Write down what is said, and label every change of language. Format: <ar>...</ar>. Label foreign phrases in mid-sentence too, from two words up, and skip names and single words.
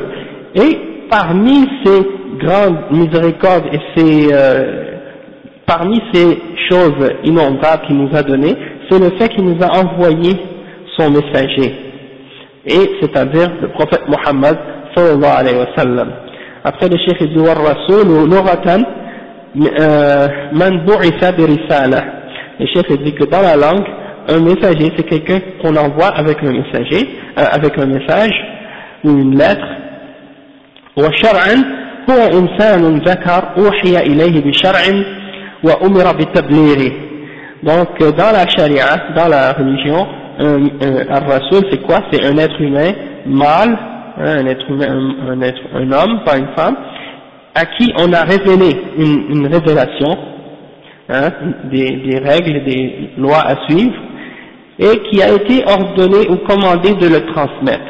<fr>Et parmi ces grandes miséricordes et parmi ces choses innombrables qu'il nous a données, c'est le fait qu'il nous a envoyé son messager, et c'est-à-dire le prophète Muhammad</fr> <ar>صلى الله عليه وسلم.</ar> <fr>Après le cheikh dit</fr> <ar>والرسول لغة من بعث برسالة.</ar> <fr>Le cheikh dit que dans la langue, un messager c'est quelqu'un qu'on envoie avec un messager, avec un message ou une lettre.</fr> <ar>وشرعا هو إنسان ذكر أوحي إليه بشرع وأمر بتبليغ.</ar> <fr>Donc dans la charia, dans la religion, un rasoul c'est quoi? C'est un être humain mâle, un être humain, un homme, pas une femme, à qui on a révélé une révélation, hein, des règles, des lois à suivre, et qui a été ordonné ou commandé de le transmettre.</fr>